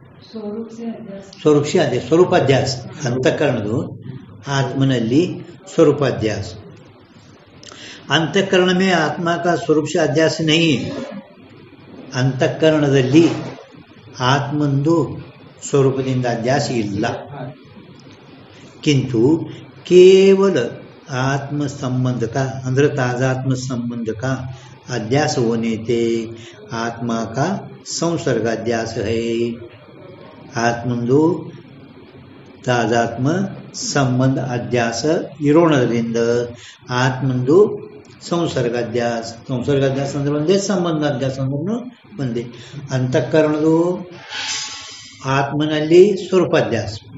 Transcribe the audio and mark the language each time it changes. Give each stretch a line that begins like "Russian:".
Hindi: ಸ್ವರೂಪ से अध्यास, स्वरूपाध्यास.
Kannada: ಅಂತಃಕರಣದು ಆತ್ಮನಲ್ಲಿ स्वरूपाध्यास.
Hindi: अंतःकरण में आत्मा का स्वरूप से अध्यास नहीं.
Kannada: ಅಂತಃಕರಣದಲ್ಲಿ ಆತ್ಮಂದು ಸ್ವರೂಪದಿಂದ ಅಧ್ಯಾಸ ಇಲ್ಲ.
Hindi: किंतु केवल आत्म संबंध का अंदर ताजात्म संबंध का अध्यास होने से आत्मा का संसर्ग अध्यास है.
Kannada: आत्मंದು ತಾದಾತ್ಮ ಸಂಬಂಧ ಅಧ್ಯಾಸ ಇರೋಣದಿಂದ ಆತ್ಮಂದು ಸಂಸರ್ಗಾಧ್ಯಾಸ. ಸಂಸರ್ಗಾಧ್ಯಾಸ ಅಂದ್ರೆ ಒಂದೇ, ಸಂಬಂಧ ಅಧ್ಯಾಸ ಅಂದ್ರೂ ಒಂದೇ. ಅಂತಃಕರಣದು ಆತ್ಮನಲ್ಲಿ ಸ್ವರೂಪಾಧ್ಯಾಸ.